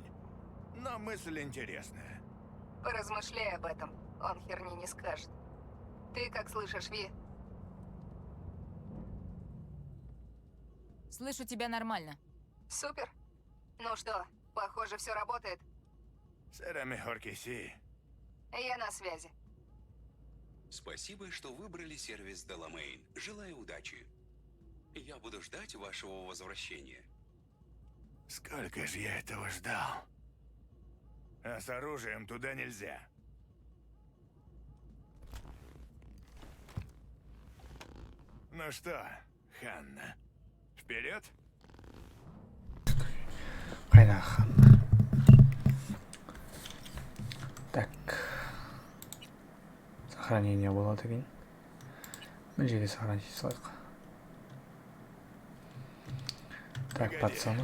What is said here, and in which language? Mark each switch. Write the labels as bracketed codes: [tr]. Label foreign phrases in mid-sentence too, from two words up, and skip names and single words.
[ru] Но мысль интересная. Поразмышляй об этом. Он херни не скажет. Ты как слышишь, Ви? Слышу тебя нормально. Супер. Ну что, похоже, все работает. [es] Será mejor que sí. [ru] Я на связи. Спасибо, что выбрали сервис Деламейн. Желаю удачи. Я буду ждать вашего возвращения. Сколько же я этого ждал. А с оружием туда нельзя. Ну что, Ханна, вперед? [kk] Қайда Ханна? Так. Сохранение болады екен. Мына жерге сохранить салайық. [ru] Так, пацаны.